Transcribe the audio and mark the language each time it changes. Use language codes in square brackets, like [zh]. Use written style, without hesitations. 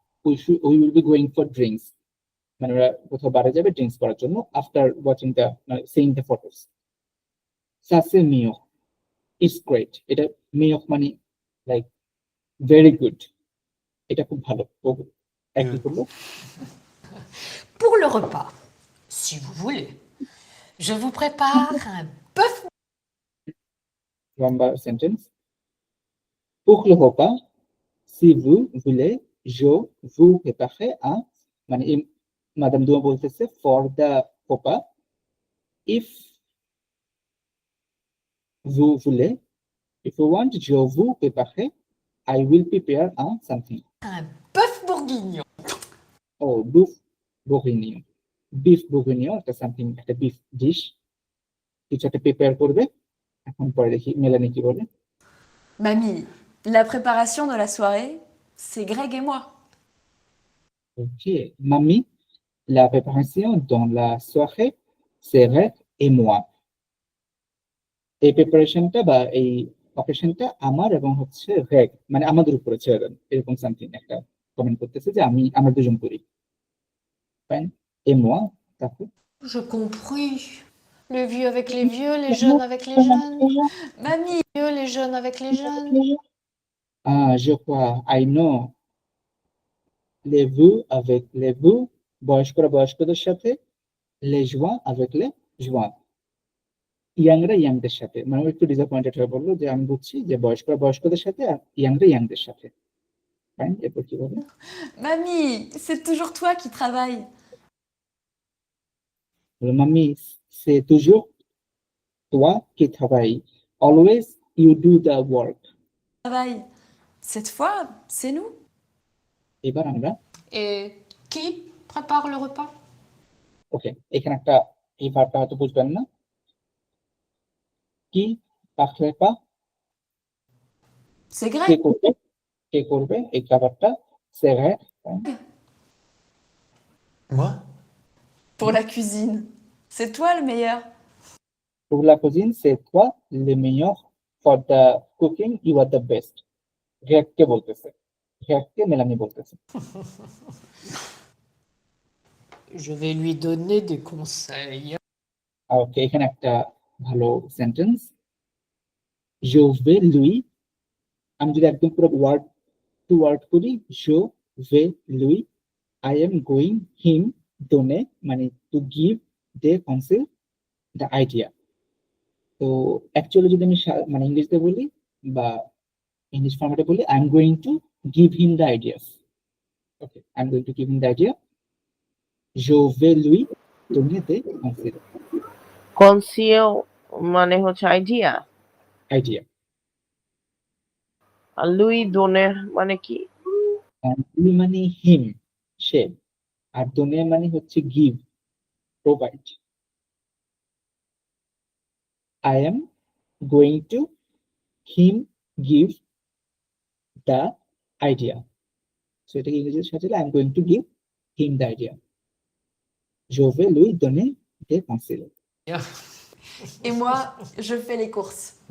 [en] We will be going for drinks. [bn] মানে ওরা কোথাও বারে যাবে ড্রিঙ্কস করার জন্য, [en] After watching the seeing the photos. [fr] Ça c'est mieux. [en] It's great. [bn] এটা মিয়ো মানে [en] like very good, [bn] এটা খুব ভালো। একই করলো। [fr] Pour le repas, si vous voulez, je vous prépare un bœuf. [bn] লম্বা sentence. [fr] Pour le repas, si vous voulez, je vous prépare un, [bn] মানে madame দুয়া বলতেছে [fr] ফর দ্য repas, if vous voulez, [en] if you want, [fr] je vous prépare, [en] I will prepare [fr] un something. Un bœuf bourguignon. [en] beef bourguignon. [bn] Beef bourguignon, একটা something, একটা beef dish কিছু একটা prepare করবে। এখন পরে দেখি মেলানি কি বলে। [fr] Mamie, la préparation de la soirée, c'est Greg et moi. Ok, mamie, la préparation dans la soirée, c'est Red et moi. [bn] এই প্রিপারেশনটা বা এই অকেশনটা আমার এবং হচ্ছে রেগ, মানে আমাদের উপরে ছেড়ে দেন, এরকম সামথিং একটা কমেন্ট করতেছে যে আমরা দুজন করি। ফাইন, [fr] et moi, [bn] তারপর [fr] Je compris. Les vieux avec les vieux, les jeunes avec les jeunes. Mamie, Les vieux, les jeunes avec les jeunes. je crois, [en] I know, [fr] les vous avec les vous, [bn] বয়স্করা বয়স্কদের সাথে, [fr] les joints avec les joints, [bn] ইয়াংরা ইয়াংদের সাথে। মানে ও একটু disappointed হয়ে বললো যে আমি বুঝছি যে বয়স্করা বয়স্কদের সাথে আর ইয়াংরা ইয়াংদের সাথে। ফাইন, এরপর কি বলে? [fr] Mamie, c'est toujours toi qui travailles. Mamie, c'est toujours toi qui travailles. [en] Always you do the work. [fr] Travaille. Cette fois, c'est nous. [bn] এবার আমরা [fr] Et qui prépare le repas? [bn] ওকে, এখানে একটা এই ভার্বটা হয়তো বুঝবেন না। কি পাখলে পা, [fr] C'est [bn] কে [fr] Greg. [bn] করবে, কে করবে এই খাবারটা? [fr] C'est vrai. Moi? Pour la cuisine. C'est toi le meilleur. Pour la cuisine, c'est toi le meilleur. [en] For the cooking, you are the best. [bn] Greg কে বলতেছে, Greg কে মেলানি বলতেছে। [fr] Je vais lui donner des conseils. [bn] ওকে, এখানে একটা ভালো sentence, [fr] je vais lui, [bn] আমি যদি একদম পুরো word two word করি, je vais lui, [en] I am going him [bn] donner মানে [en] to give the council the idea. [bn] তো অ্যাকচুয়ালি যদি আমি মানে ইংলিশে বলি বা ইংলিশ ফর্মেটে বলি, [en] I am going to give him the ideas. Okay, I am going to give him the idea. [fr] Je vais lui donner des conseils. [bn] কনসিও মানে হচ্ছে আইডিয়া, [en] Idea. [bn] আর লুই দোনে মানে কি? lui মানে হিম, সে, আর donner মানে হচ্ছে [en] give, provide. I am going to him give the idea. So [bn] এটাকে ইংরেজিতে সাজালে [en] I am going to give him the idea. [fr] Je vais lui donner des conseils. Bien. Et moi, je fais les courses.